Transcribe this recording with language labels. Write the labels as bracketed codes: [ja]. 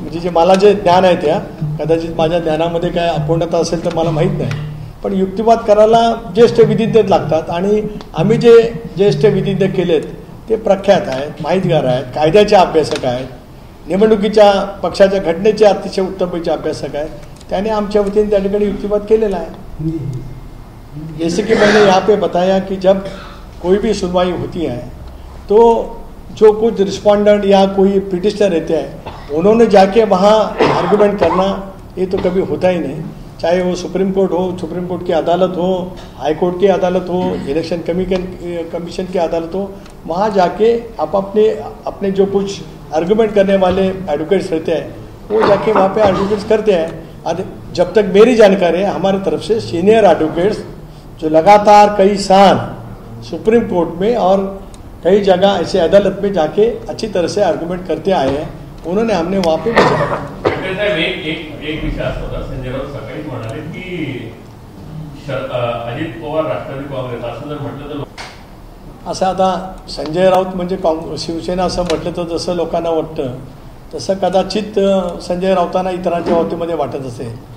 [mr] म्हणजे जे मला जे ज्ञान आहे त्या कदाचित माझ्या ज्ञानामध्ये काय अपूर्णता असेल तर मला माहीत नाही, पण युक्तिवाद करायला ज्येष्ठ विधिज्ञ लागतात. आणि आम्ही जे ज्येष्ठ विधिज्ञ केलेत ते प्रख्यात आहेत, माहितगार आहेत, कायद्याचे अभ्यासक आहेत, निवडणुकीच्या पक्षाच्या घटनेचे अतिशय उत्तमपैकी अभ्यासक आहेत. त्याने आमच्या वतीने त्या ठिकाणी युक्तिवाद केलेला आहे. [hi] जैसे कि मैंने यहाँ पे बताया कि जब कोई भी सुनवाई होती है तो जो कुछ रिस्पोंडेंट या कोई पिटिशनर रहते हैं उन्होंने जाके वहाँ आर्गूमेंट करना ये तो कभी होता ही नहीं. चाहे वो सुप्रीम कोर्ट हो, सुप्रीम कोर्ट की अदालत हो, हाई कोर्ट की अदालत हो, इलेक्शन कमीशन की अदालत हो, वहाँ जाके आप अपने जो कुछ आर्गूमेंट करने वाले एडवोकेट्स रहते हैं वो जाके वहाँ पे आर्गूमेंट्स करते हैं. और जब तक मेरी जानकारी है हमारी तरफ से सीनियर एडवोकेट्स जो लगातार कई साल सुप्रीम कोर्ट में और कई जगह ऐसे अदालत में जाके अच्छी तरह से आर्गूमेंट करते आए हैं, उन्होंने हमने वहाँ पे [mr] एक विषय असा होता, संजय राऊत सकाळी म्हणाले की अजित पवार राष्ट्रवादी काँग्रेस असं जर म्हटलं तर असं आता संजय राऊत म्हणजे शिवसेना असं म्हटलं तर जसं लोकांना वाटतं तसं कदाचित संजय राऊतांना इतरांच्या बाबतीमध्ये वाटत असेल.